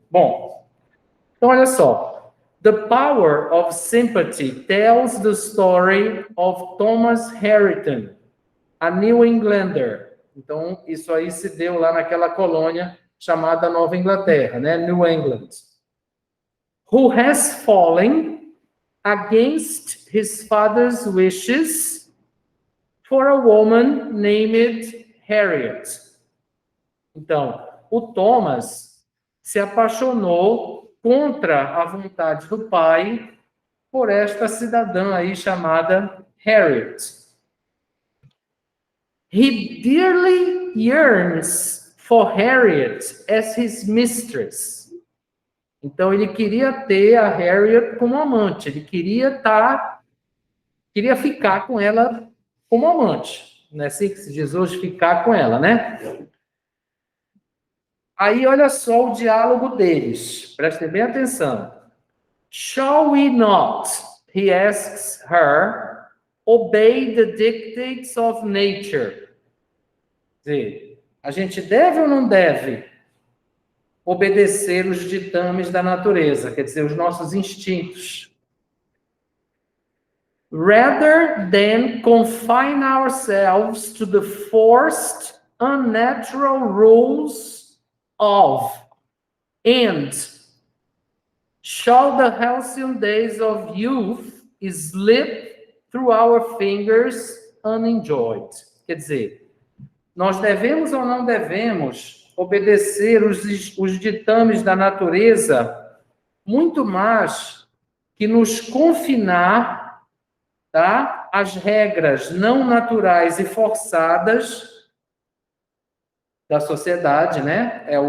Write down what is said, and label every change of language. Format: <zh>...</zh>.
<pt>Bom, então olha só.</pt> <en>The Power of Sympathy tells the story of Thomas Harrington, a New Englander.</en> <pt>Então, isso aí se deu lá naquela colônia chamada Nova Inglaterra, né?</pt> <en>New England. Who has fallen against his father's wishes for a woman named Harriet.</en> <pt>Então, o Thomas se apaixonou contra a vontade do pai por esta cidadã aí chamada Harriet.</pt> <en>He dearly yearns for Harriet as his mistress.</en> <pt>Então, ele queria ter a Harriet como amante. Ele queria ficar com ela como amante. Não é assim que se diz hoje, ficar com ela, né? Aí, olha só o diálogo deles. Prestem bem atenção.</pt> <en>Shall we not, he asks her, obey the dictates of nature?</en> <pt>Quer dizer, a gente deve ou não deve obedecer os ditames da natureza, quer dizer, os nossos instintos?</pt> <en>Rather than confine ourselves to the forced, unnatural rules of, and shall the halcyon days of youth slip through our fingers unenjoyed?</en> <pt>Quer dizer, nós devemos ou não devemos obedecer os ditames da natureza, muito mais que nos confinar, tá, às regras não naturais e forçadas da sociedade, né?</pt>